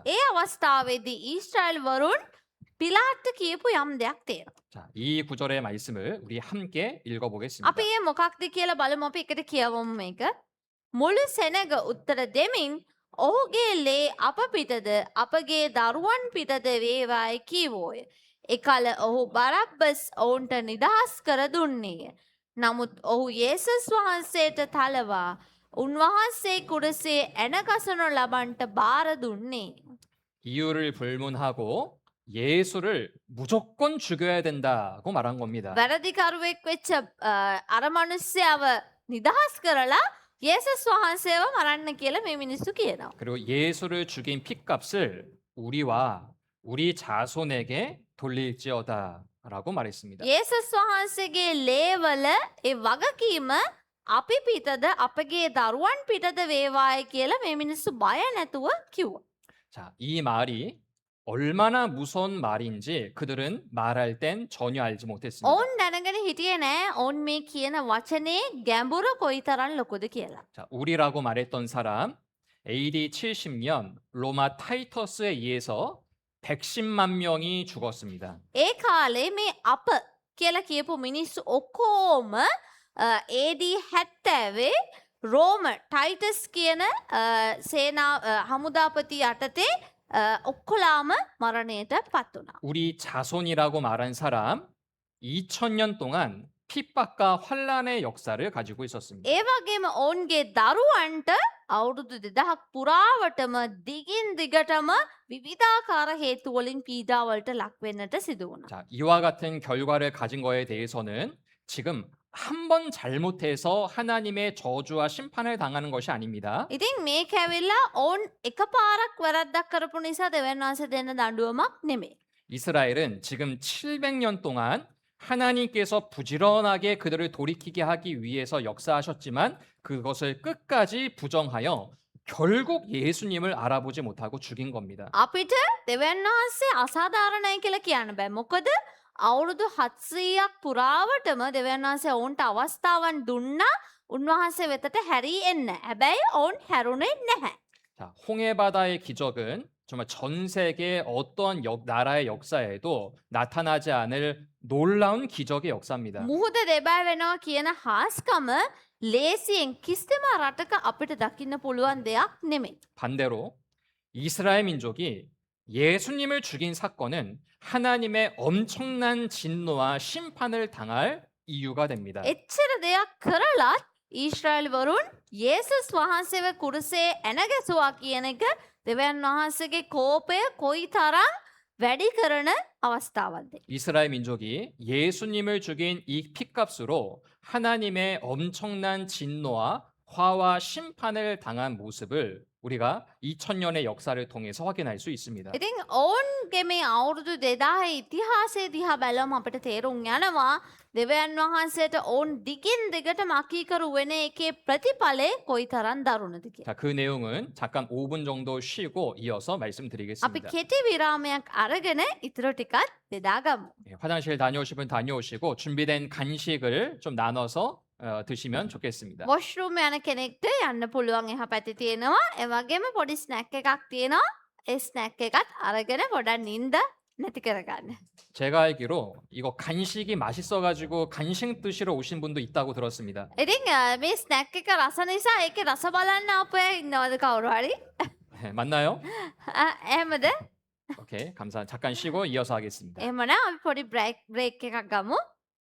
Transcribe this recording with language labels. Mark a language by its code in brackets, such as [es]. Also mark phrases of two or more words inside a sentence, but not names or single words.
[si] ඒ අවස්ථාවේදී ඊශ්‍රායල් වරුන් පිලාත්ට කියපු යම් දෙයක් තියෙනවා. [ko] 자, 이 구절의 말씀을 우리 함께 읽어보겠습니다. [si] අපි ඒ මොකක්ද කියලා බලමු අපි එකට කියවමු මේක. මුළු සෙනග උත්තර දෙමින් ඔහුගේ ලේ අප පිටද අපගේ දරුවන් පිටද වේවායි කීවෝය. එකල ඔහු බරබ්බස් ඔවුන්ට නිදහස් කර දුන්නේය. නමුත් ඔහු යේසුස් වහන්සේට තලවා උන්වහන්සේ කුරසේ ඇනගසනු ලබන්ට බාර දුන්නේ. [ko] 이유를 불문하고 예수를 무조건 죽여야 된다고 말한 겁니다. [si] වැරදිකරුවෙක් වෙච්ච අර මනුස්සයව නිදහස් කරලා යේසුස් වහන්සේව මරන්න කියලා මේ මිනිස්සු කියනවා. [ko] 그리고 예수를 죽인 핏값을 우리와 우리 자손에게 돌릴지어다라고 말했습니다. [si] යේසුස් වහන්සේගේ ලේවල ඒ වගකීම අපි පිටද අපගේ දරුවන් පිටද වේවායි කියලා මේ මිනිස්සු බය නැතුව කිව්වා. [ko] 자, 이 말이 얼마나 무서운 말인지 그들은 말할 땐 전혀 알지 못했습니다. [si] ඔවුන් දැනගෙන හිටියේ නෑ ඔවුන් මේ කියන වචනේ ගැඹුර කොයිතරම් ලොකුද කියලා. [ko] 자, 우리라고 말했던 사람 AD 70년 로마 타이터스에 의해서 110만 명이 죽었습니다. [si] ඒ කාලේ මේ අප කියලා කියපු මිනිස්සු ඔක්කොම AD 70 රෝම ටයිටස් කියන සේනා හමුදාපති යටතේ ඔක්කොලාම මරණයට පත් වුණා. [ko] 우리 자손이라고 말한 사람 2000년 동안 핍박과 환란의 역사를 가지고 있었습니다. [si] ඒ වගේම ඔවුන්ගේ දරුවන්ට අවුරුදු 2000ක් පුරාවටම දිගින් දිගටම විවිධාකාර හේතු වලින් පීඩාවලට ලක් වෙන්නට සිදු වුණා. [ko] 자, 이와 같은 결과를 가진 거에 대해서는 지금 한 번 잘못해서 하나님의 저주와 심판을 당하는 것이 아닙니다. [si] ඉතින් මේක ඇවිල්ලා ඔවුන් එකපාරක් වැරද්දක් කරපු නිසා දෙවියන් වහන්සේ දෙන්න දඬුවමක් නෙමෙයි. [ko] 이스라엘은 지금 700년 동안 하나님께서 부지런하게 그들을 돌이키게 하기 위해서 역사하셨지만 그것을 끝까지 부정하여 결국 예수님을 알아보지 못하고 죽인 겁니다. [si] අපිට දෙවියන් වහන්සේ අසාධාරණයි කියලා කියන්න බෑ. මොකද අවුරුදු 700ක් පුරාවටම දෙවියන් වහන්සේ ඔවුන්ට අවස්ථාවන් දුන්නා උන්වහන්සේ වෙතට හැරී එන්න. හැබැයි ඔවුන් හැරුණේ නැහැ. [ko] 자, 홍해바다의 기적은 정말 전 세계 어떤 나라의 역사에도 나타나지 않을 놀라운 기적의 역사입니다. [si] මුහුද දෙබෑ වෙනවා කියන හාස්කම ලේසියෙන් කිසිම රටක අපිට දකින්න පුළුවන් දෙයක් නෙමෙයි. [ko] 반대로 이스라엘 민족이 예수님을 죽인 사건은 하나님의 엄청난 진노와 심판을 당할 이유가 됩니다. [si] එච්චර දෙයක් කරලත් ඊශ්‍රායල් වරුන් යේසුස් වහන්සේව කුරුසේ ඇනගැසුවා කියන එක දෙවියන් වහන්සේගේ කෝපය කොයිතරම් වැඩි කරන අවස්ථාවක්ද. [ko] 이스라엘 민족이 예수님을 죽인 이 핏값으로 하나님의 엄청난 진노와 화와 심판을 당한 모습을 우리가 2000년의 역사를 통해서 확인할 수 있습니다. [si] ඉතින් ඔවුන්ගේ මේ අවුරුදු 2000 ඉතිහාසය දිහා බැලුවම අපිට තේරුම් යනවා දෙවියන් වහන්සේට ඔවුන් දිගින් දිගටම අකීකරු වෙන එකේ ප්‍රතිඵලය කොයිතරම් දරුණුද කියලා. [ko] 자, 그 내용은 잠깐 5분 정도 쉬고 이어서 [si] අපි [ko] 말씀드리겠습니다. [si] කෙටි විරාමයක් අරගෙන ඉතුරු ටිකත් බෙදාගමු. [ko] 화장실 다녀오실 분 다녀오시고 준비된 간식을 좀 나눠서 드시면 좋겠습니다. [si] වොෂ්රූම් යන කෙනෙක්ට යන්න පුළුවන් එහා පැත්තේ තියෙනවා. ඒ වගේම පොඩි ස්නැක් එකක් තියෙනවා. ඒ ස්නැක් එකත් අරගෙන පොඩක් නිින්ද නැති කරගන්න. [ko] 제가 알기로 이거 간식이 맛있어가지고 간식 드시러 오신 분도 있다고 들었습니다. [si] ඉතින් මේ ස්නැක් එක රස නිසා ඒකේ රස බලන්න ආපු අය ඉන්නවද කවුරු හරි? [ko] 네, 맞나요? [si] එහෙමද? [ko] 오케이, 감사합니다. 잠깐 쉬고 이어서 하겠습니다. [si] එහෙමනම් අපි පොඩි බ්‍රේක් එකක් ගමු.